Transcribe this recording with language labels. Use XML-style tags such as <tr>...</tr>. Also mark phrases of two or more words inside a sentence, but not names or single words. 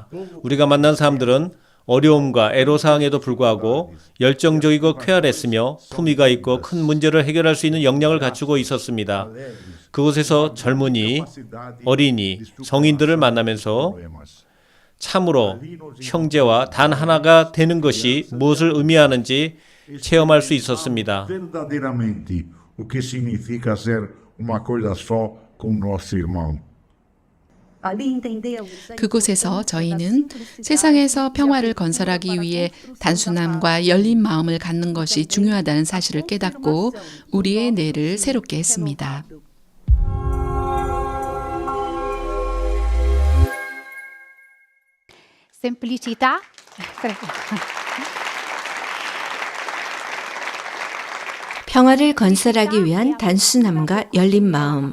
<ko>우리가 만난 사람들은 어려움과 애로사항에도 불구하고 열정적이고 쾌활했으며 품위가 있고 큰 문제를 해결할 수 있는 역량을 갖추고 있었습니다. 그곳에서 젊은이, 어린이, 성인들을 만나면서 참으로 형제와 단 하나가 되는 것이 무엇을 의미하는지 체험할 수 있었습니다.</ko> <pt>uma coisa só com o nosso irmão.</pt> <ko>그곳에서 저희는 세상에서 평화를 건설하기 위해 단순함과 열린 마음을 갖는 것이 중요하다는 사실을 깨닫고 우리의 뇌를 새롭게 했습니다.</ko> <it>Semplicità. Prego.</it> <ko>평화를 건설하기 위한 단순함과 열린 마음.</ko>